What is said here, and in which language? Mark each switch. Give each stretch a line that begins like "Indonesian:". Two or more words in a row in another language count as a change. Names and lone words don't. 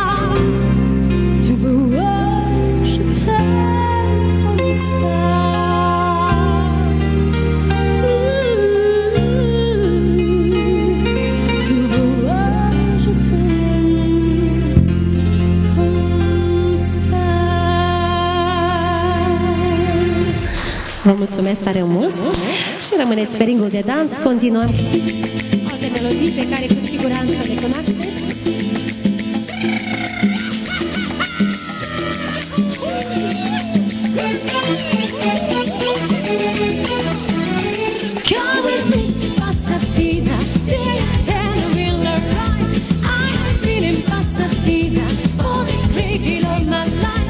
French: Tu vois, je t'aime comme ça. Tu vois, je t'aime comme ça.
Romanian: Vă mulțumesc tare mult și rămâneți pe ringul de dans. Continuăm alte melodii pe care cu siguranță le cunoașteți.
English: Come with me to Pasadena, tell me right. I have been in Pasadena for the great deal of my life.